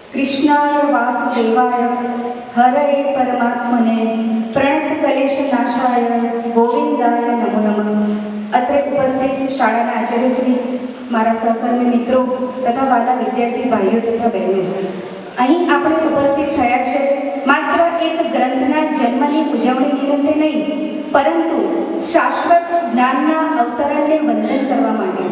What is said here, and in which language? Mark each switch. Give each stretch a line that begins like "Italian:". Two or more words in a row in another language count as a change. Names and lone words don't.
Sanskrit: कृष्णाय वासुदेवाय हरये परमात्मने प्रणतकलेशनाशाय गोविंदाय नमो नमः।
Gujarati: અત્રે ઉપસ્થિત શાળાના આચાર્યશ્રી, મારા સહકર્મી મિત્રો તથા વાલા વિદ્યાર્થી ભાઈઓ તથા બહેનો, અહીં આપણે ઉપસ્થિત થયા છે માત્ર એક ગ્રંથના જન્મની ઉજવણી નિમિત્તે નહીં, પરંતુ શાશ્વત જ્ઞાનના અવતરણને વંદન કરવા માટે।